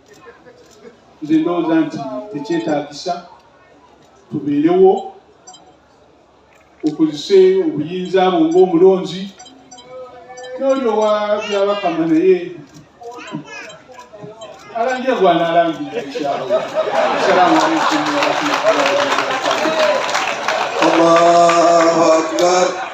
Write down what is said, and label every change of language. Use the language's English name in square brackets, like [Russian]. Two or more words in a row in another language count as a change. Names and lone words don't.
[Ganda] Nze ndowooza nti tekyetaagisa tubeerewo okozese obuyinza bwo ng'omulonzi n'oli owa byabakama naye alangira gwanaalangira inshallah. [Arabic] السلام عليكم ورحمة الله وبركاته. الله أكبر.